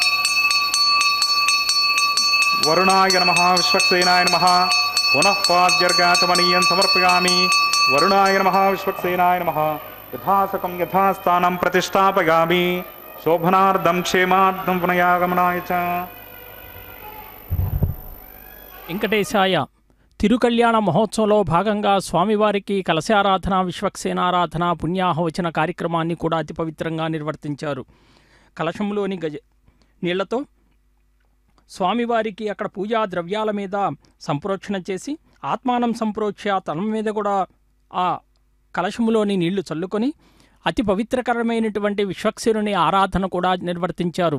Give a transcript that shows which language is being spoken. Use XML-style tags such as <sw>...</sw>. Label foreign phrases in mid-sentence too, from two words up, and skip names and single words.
<sa>वरुणाय नमः विश्वक्सेनाय नमः पुनः पाद्यर्गाचमनीयं समर्पयामि। वरुणाय नमः विश्वक्सेनाय नमः यथासकं यथास्थानं प्रतिष्ठापयामि शोभनार्धं क्षेमार्धं पुनयागमनाय च।</sa> <te>వెంకటేశాయ తిరుకళ్యాణ మహోత్సవంలో భాగంగా స్వామివారికి కలశారాధన విశ్వక్సేనారాధన పుణ్యాహవచన కార్యక్రమాన్ని కూడా అతి పవిత్రంగా నిర్వర్తించారు. కలశంలోని నీళ్లతో స్వామివారికి అక్కడ పూజా ద్రవ్యాల మీద సంప్రోక్షణ చేసి</te> <sa>ఆత్మానం సంప్రోక్ష్య</sa> <te>తన మీద కూడా ఆ కలశములోని నీళ్లు చల్లుకొని అతి పవిత్రకరమైనటువంటి విశ్వక్సేనుని ఆరాధన కూడా నిర్వర్తించారు.</te>